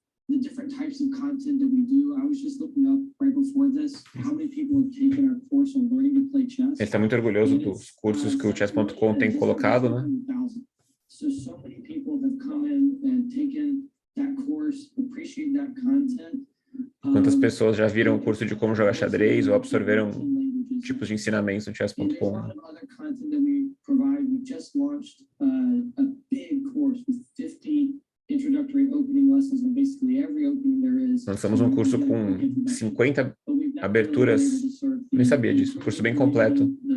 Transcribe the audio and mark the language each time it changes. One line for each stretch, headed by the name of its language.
English: The different types of content that we do. I was just looking up right before this how many people have taken our course on learning to play chess.
Portuguese: Ele está muito orgulhoso dos cursos que o Chess.com tem colocado, né?
English: So many people have come in and taken that course, appreciate that content.
Portuguese: Quantas pessoas já viram o curso de como jogar xadrez ou absorveram tipos de ensinamentos no Chess.com?
English: We just launched a big course with 50 introductory opening lessons, and basically every opening there is.
Portuguese: Lançamos um curso com 50 aberturas. Nem sabia disso. Um curso bem completo.